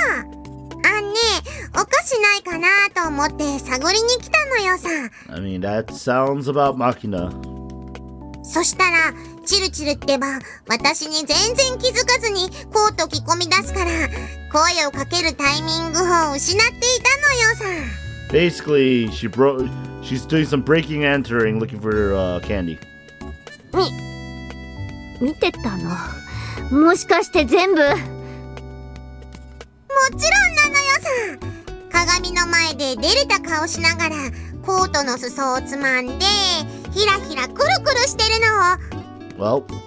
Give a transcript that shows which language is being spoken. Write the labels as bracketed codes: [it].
[ja] あんね、お菓子ないかなと思って探りに来たのよさ。 [en] I mean, that sounds about Makina. [ja] そしたら、チルチルってば、私に全然気づかずにコート着込み出すから、声をかけるタイミングを失っていたのよさ。 [en] Basically, she's doing some breaking and entering looking for candy. [ja] 見てたの？もしかして全部？もちろんなのよさ。鏡の前で照れた顔しながらコートの裾をつまんでひらひらくるくるしてるの。 [en] Well,